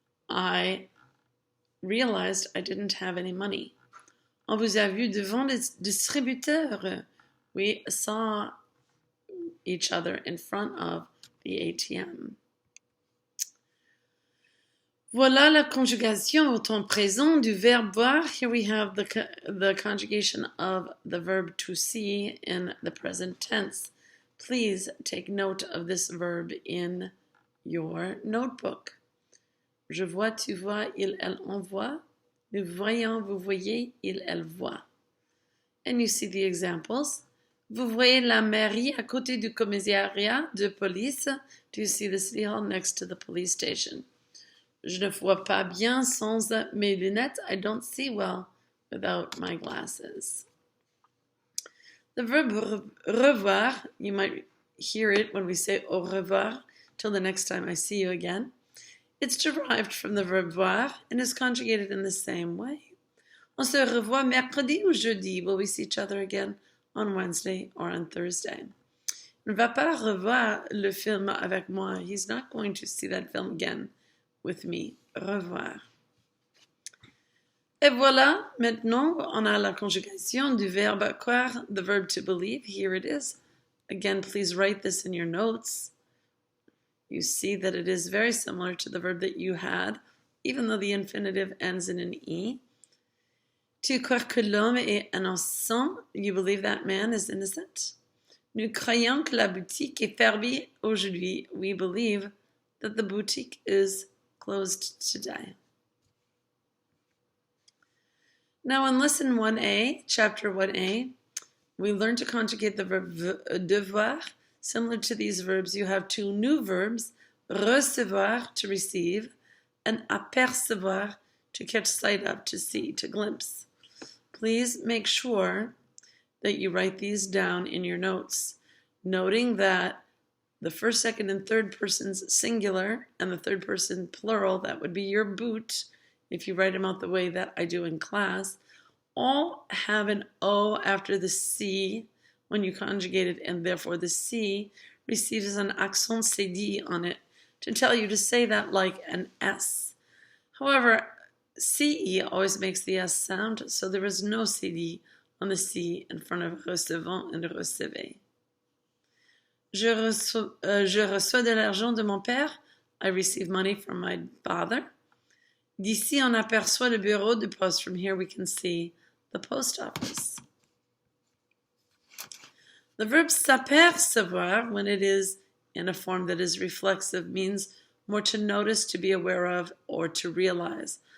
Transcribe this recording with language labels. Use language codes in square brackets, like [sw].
[en] I realized I didn't have any money. [fr] On vous a vu devant les distributeurs. [en] We saw each other in front of the ATM. [fr] Voilà la conjugation au temps présent du verbe voir. [en] Here we have the conjugation of the verb to see in the present tense. Please take note of this verb in your notebook. [fr] Je vois, tu vois, il, elle, on voit. Nous voyons, vous voyez, il, elle voit. [en] And you see the examples. [fr] Vous voyez la mairie à côté du commissariat de police. [en] Do you see the city hall next to the police station? [fr] Je ne vois pas bien sans mes lunettes. [en] I don't see well without my glasses. The verb revoir, you might hear it when we say au revoir, till the next time I see you again. It's derived from the verb voir and is conjugated in the same way. [fr] On se revoit mercredi ou jeudi. [en] Will we see each other again on Wednesday or on Thursday? [fr] Il ne va pas revoir le film avec moi. [en] He's not going to see that film again with me. Revoir. [fr] Et voilà, maintenant, on a la conjugation du verbe croire, [en] the verb to believe. Here it is. Again, please write this in your notes. You see that it is very similar to the verb that you had, even though the infinitive ends in an E. [fr] Tu crois que l'homme est innocent? [en] You believe that man is innocent? [fr] Nous croyons que la boutique est fermée aujourd'hui. [en] We believe that the boutique is closed today. Now in lesson 1a, chapter 1a, we learn to conjugate the verb devoir. Similar to these verbs, you have 2 new verbs, recevoir, to receive, and apercevoir, to catch sight of, to see, to glimpse. Please make sure that you write these down in your notes, noting that the first, second, and third persons singular, and the third person plural, that would be your boot, if you write them out the way that I do in class, all have an O after the C when you conjugate it, and therefore the C receives an accent cédé on it to tell you to say that like an S. However, CE always makes the S sound, so there is no cédé on the C in front of recevant and recevez. [fr] Je reçois de l'argent de mon père. [en] I receive money from my father. [fr] D'ici, on aperçoit le bureau de poste. [en] From here, we can see the post office. The verb s'apercevoir, when it is in a form that is reflexive, means more to notice, to be aware of, or to realize.